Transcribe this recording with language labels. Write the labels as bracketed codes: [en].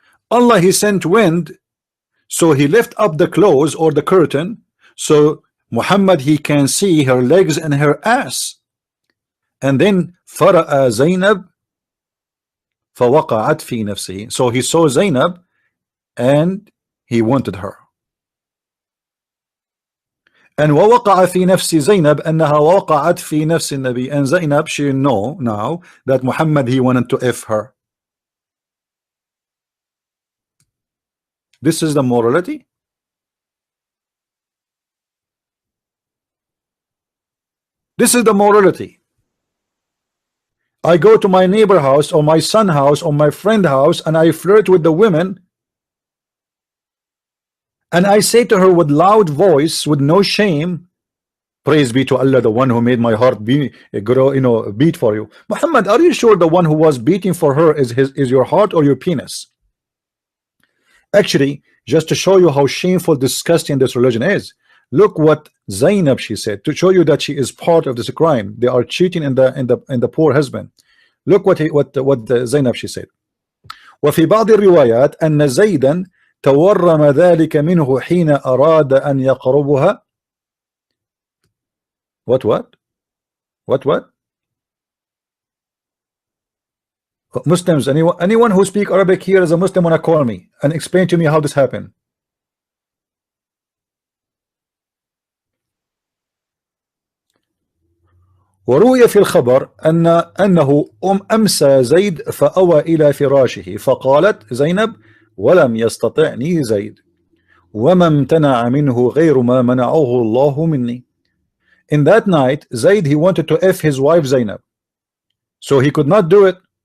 [en] Allah, he sent wind, so he lifted up the clothes or the curtain, so Muhammad, he can see her legs and her ass. [ar] And then fara'a Zainab fawaqa'at fi nafsihi. [en] So he saw Zainab and he wanted her. [ar] And ووقع في نفس زينب أنها وقعت في نفس النبي. [en] And Zainab, she know now that Muhammad, he wanted to F her. This is the morality. This is the morality. I go to my neighbor house or my son house or my friend house and I flirt with the women, and I say to her with loud voice, with no shame, praise be to Allah, the one who made my heart beat for you. Muhammad, are you sure the one who was beating for her is your heart or your penis? Actually, just to show you how shameful, disgusting this religion is, look what Zainab, she said, to show you that she is part of this crime. They are cheating in the poor husband. Look what Zainab, she said. [ar] وفي بعض الروايات أن زيدا تورم ذلك منه حين أراد أن يقربها. [en] What? Muslims, anyone who speak Arabic here as a Muslim, wanna call me and explain to me how this happened. [ar] وروي في الخبر أنه أمسى زيد فأوى إلى فراشه فقالت زينب ولم يستطعني زيد وما امتنع منه غير ما منعه الله مني. [en] In that night, Zayd, he wanted to F his wife Zainab, so he could not do it.